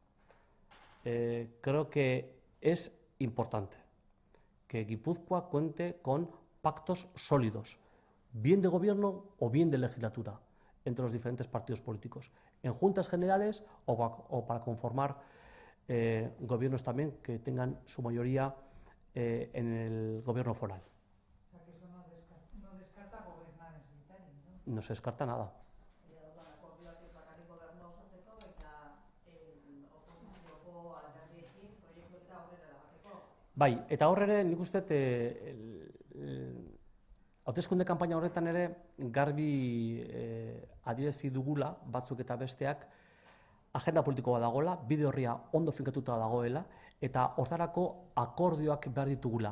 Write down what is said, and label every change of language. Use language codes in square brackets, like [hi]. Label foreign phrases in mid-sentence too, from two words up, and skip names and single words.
[es] Creo que es importante que Guipúzcoa cuente con pactos sólidos, bien de gobierno o bien de legislatura, entre los diferentes partidos políticos, en juntas generales o para conformar gobiernos también que tengan su mayoría en el gobierno foral. O sea, que eso no descarta gobernar en solitario, ¿no? No se descarta nada. [eu] Bai, eta hor ere, nik uste hauteskunde kanpaina horretan ere garbi adierazi dugula, batzuk eta besteak, agenda politiko bat dagoela, bide horria ondo finkatuta dagoela, eta hortarako akordioak behar ditugula.